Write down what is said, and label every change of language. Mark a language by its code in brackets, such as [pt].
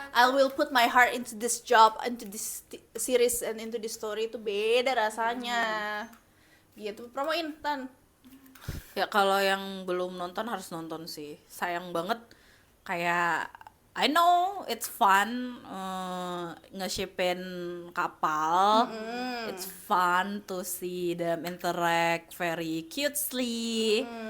[en] I will put my heart into this job, into this series and into this story. [id] Itu beda rasanya. Gitu. Promoin Tan. Ya kalau yang belum nonton harus nonton sih. Sayang banget kayak [en] I know it's fun [id] nge-shipin kapal. [en] It's fun to see them interact very cutely.